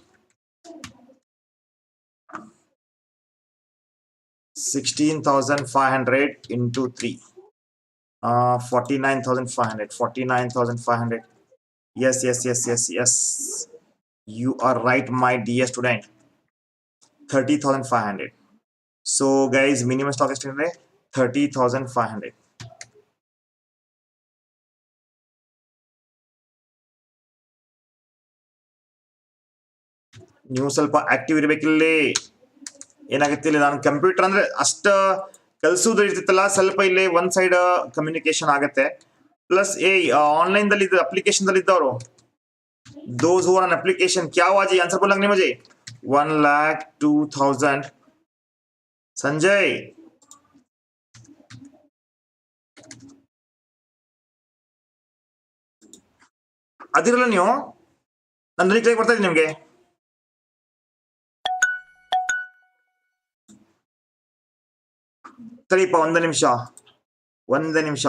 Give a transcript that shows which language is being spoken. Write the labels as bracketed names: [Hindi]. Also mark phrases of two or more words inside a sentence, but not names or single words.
[English] 16,500 into 3, 49,500. Yes, you are right my dear student. 30,500. so guys, minimum stock estimate 30,500. [Kannada] ನೀವು ಸ್ವಲ್ಪ ಆಕ್ಟಿವ್ ಇರ್ಬೇಕಿಲ್ಲಿ. ಏನಾಗುತ್ತೆ ಇಲ್ಲಿ, ನಾನು ಕಂಪ್ಯೂಟರ್ ಅಂದ್ರೆ ಅಷ್ಟ ಕಲ್ಸೋದು ಇರ್ತಿತ್ತಲ್ಲ, ಸ್ವಲ್ಪ ಇಲ್ಲಿ ಒಂದ್ [English] side communication [Kannada] ಆಗತ್ತೆ. [English] plus online [Kannada] ದಲ್ಲಿ ಅಪ್ಲಿಕೇಶನ್ ದಲ್ಲಿ ಇದ್ದವರು, [English] those who are on application, [Hindi] क्या हुआ जी? आंसर बोलेंगे मुझे 1,02,000. [Kannada] ಸಂಜಯ್, ಅದಿರಲ್ಲ ನೀವು? ನನ್ನ ರಿಕ್ಲೈಕ್ ಬರ್ತಾ ಇದೆ ನಿಮ್ಗೆ? ಸರಿಪ್ಪ, ಒಂದು ನಿಮಿಷ.